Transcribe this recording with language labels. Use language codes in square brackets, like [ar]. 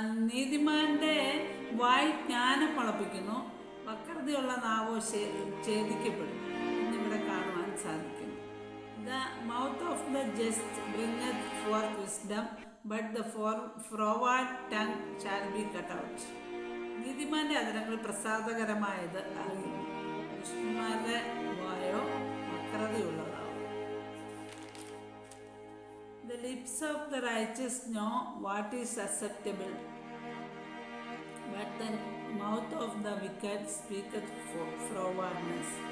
[ml] നീതിമാന്റെ വായ് ജ്ഞാനം മുളപ്പിക്കുന്നു, വക്രതയുള്ള നാവോ ഛേദിക്കപ്പെടും എന്നിവിടെ കാണുവാൻ സാധിക്കുന്നു. [en] The mouth of the just bringeth forth wisdom, but the froward tongue shall be cut out. [ml] നീതിമാന്റെ അധരങ്ങൾ പ്രസാദകരമായത് അറിയുന്നു, ദുഷ്ടന്മാരുടെ വായോ വക്രതയുള്ളതാവും. [en] The lips of the righteous know what is acceptable, but the mouth of the wicked speaketh frowardness.